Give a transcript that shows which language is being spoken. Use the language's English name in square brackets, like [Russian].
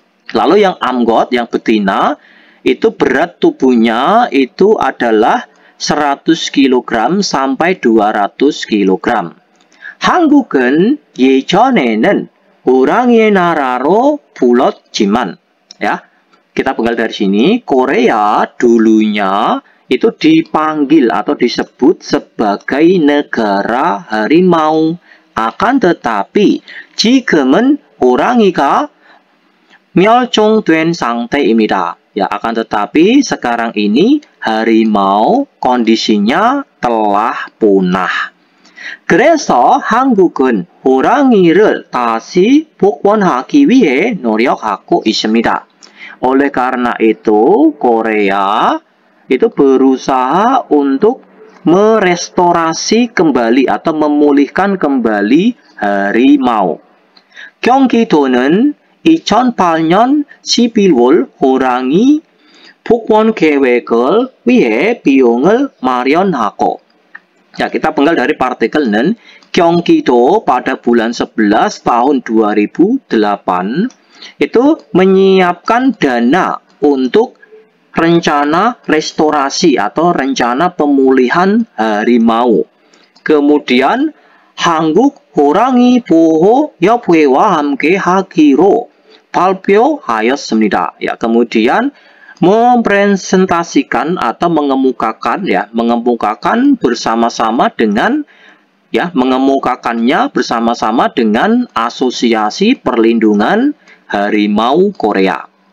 [Indonesian] Lalu yang amgot, yang betina, itu berat tubuhnya itu adalah 100 kg sampai 200 kg. [Korean] 한국은 예전에는 호랑이의 나라로 불렀지만, ya, [Indonesian] kita penggal dari sini, Korea dulunya itu dipanggil atau disebut sebagai negara harimau. Akan tetapi, [Korean] 지금은 호랑이가 멸종된 상태입니다. [Indonesian] Ya, akan tetapi sekarang ini harimau kondisinya telah punah. [Korean] 그래서 한국은 호랑이를 다시 복원하기 위해 노력하고 있습니다. [Indonesian] Oleh karena itu, Korea itu berusaha untuk merestorasi kembali atau memulihkan kembali harimau. [Korean] 경기도는 2008년 11월 호랑이 복원 계획을 위해 비용을 마련하고. [Indonesian] Ya, kita penggal dari partikel는 Gyeonggi-do pada bulan 11 tahun 2008 itu menyiapkan dana untuk rencana restorasi atau rencana pemulihan harimau. Kemudian [Korean] 한국 호랑이 보호 협회와 함께 하기로 발표하였습니다. [Indonesian] Ya, kemudian mempresentasikan atau mengemukakan bersama-sama dengan mengemukakannya bersama-sama dengan Asosiasi Perlindungan Harimau Korea.